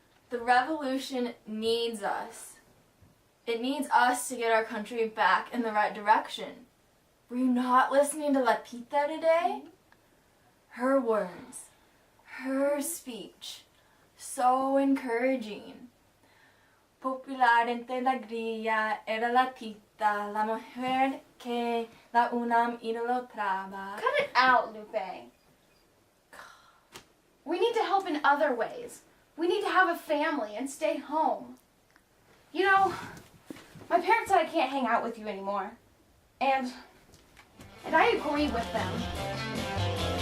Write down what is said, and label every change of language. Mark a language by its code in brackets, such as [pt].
[en] The revolution needs us. It needs us to get our country back in the right direction. Were you not listening to Lapita today? Her words, her speech, so encouraging. [es] Popular entre la grilla era la tita, la mujer que la UNAM idolatraba. [en] Cut it out, Lupe. We need to help in other ways. We need to have a family and stay home. You know, my parents said I can't hang out with you anymore. And I agree with them.